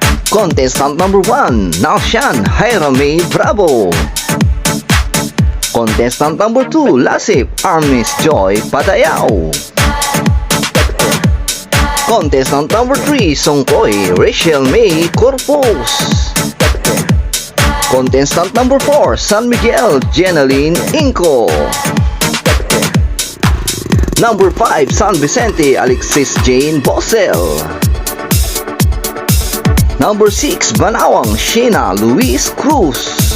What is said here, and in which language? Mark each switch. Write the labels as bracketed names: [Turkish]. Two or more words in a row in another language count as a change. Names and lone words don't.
[English] Contestant number 1, Nalshan Jairame Bravo. Contestant number 2, Lasip Armis Joy Padayao. Contestant number 3, Songkoy Rachel May Corpus. Contestant number 4, San Miguel Jenaline Inco. Number 5, San Vicente Alexis Jane Bosel. Number 6, Banawang Sheena Luis Cruz.